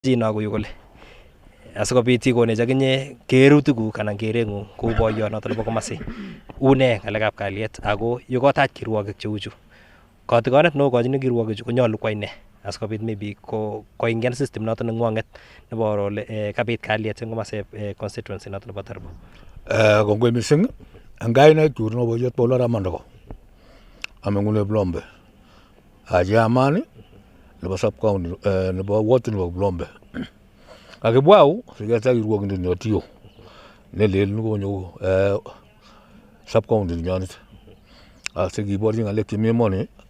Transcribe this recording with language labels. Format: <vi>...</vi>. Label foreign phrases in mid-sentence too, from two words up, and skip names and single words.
<kln>jina ko yukole asikobit ikonech akinye kerutikuk anan kerengung kou boiyonoto nebo komasi une ngalekab kalyet ako yekotach kirwogik cheu chu kotikonet neokochini kirwogik chu konyolu kwai ne asikobit maybe koingen system noto nengwanget nebo ole kabit kalyet eng komoseb constituency noto nebo Tarbo. Kongoi mising ang kainet chu nebo boiyot Paul Ramandoko amengune Blombe ajamani nebo sub county nebo ward nebo Blombe akibwau siketa kirwogindet nyotiyo nelel nikonyo sub county nyonet asikiborchi ngalek chemi emoni</kln>